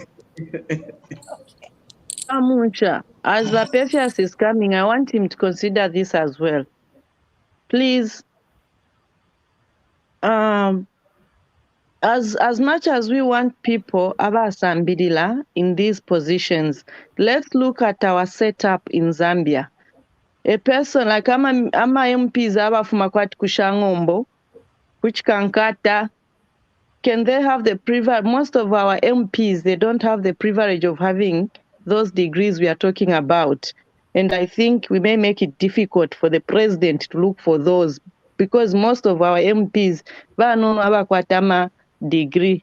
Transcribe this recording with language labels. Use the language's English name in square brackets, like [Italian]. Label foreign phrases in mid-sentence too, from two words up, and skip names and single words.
[English] Amuncha, as Pethias is coming, I want him to consider this as well. Please, as much as we want people abasambidila in these positions, let's look at our setup in Zambia. A person like [Bemba] ama MPs abafuma kwati kushangombo, [English] which kankata, can they have the privilege? Most of our MPs, they don't have the privilege of having those degrees we are talking about. And I think we may make it difficult for the president to look for those, because most of our MPs, [Bemba] abakwatama degree.